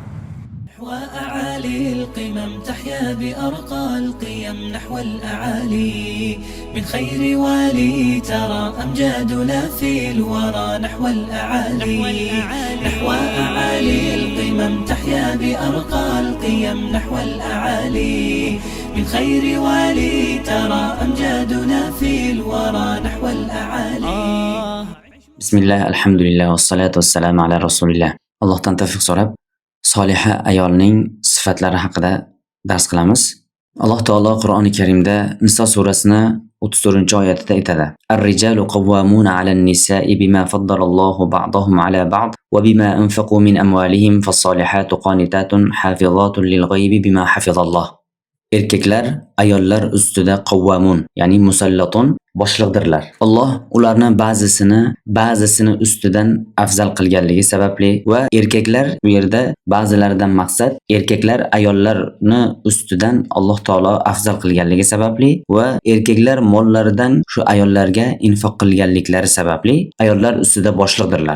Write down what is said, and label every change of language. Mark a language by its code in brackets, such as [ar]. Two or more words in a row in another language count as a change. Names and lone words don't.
[ar] وأعالي القمم تحيا بأرقى القيم نحو الأعالي من خير والي ترى أمجادنا في الورى نحو الأعالي نحو أعالي القمم تحيا بأرقى القيم نحو الأعالي من خير والي ترى أمجادنا في الورى نحو الأعالي. بسم الله، الحمد لله, والصلاة والسلام على رسول الله. [uz] Allohdan tavfiq so'rab, soliha ayolning sifatlari haqida dars qilamiz. Alloh taolo Qur'oni Karimda Niso surasini 34-oyatida aytadi: [ar] "الرجال قوامون على النساء بما فضل الله بعضهم على بعض وبما أنفقوا من أموالهم فالصالحات قانتات حافظات للغيب بما حفظ الله." [uz] Erkaklar ayollar ustida qawwamun, ya'ni musallatun boshliqdirlar. Alloh ularni ba'zisini ustidan afzal qilganligi sababli va erkaklar bu yerda ba'zilaridan maqsad erkaklar ayollarni ustidan Alloh taolo afzal qilganligi sababli va erkaklar mollaridan shu ayollarga infoq qilganliklari sababli ayollar ustida boshliqdirlar.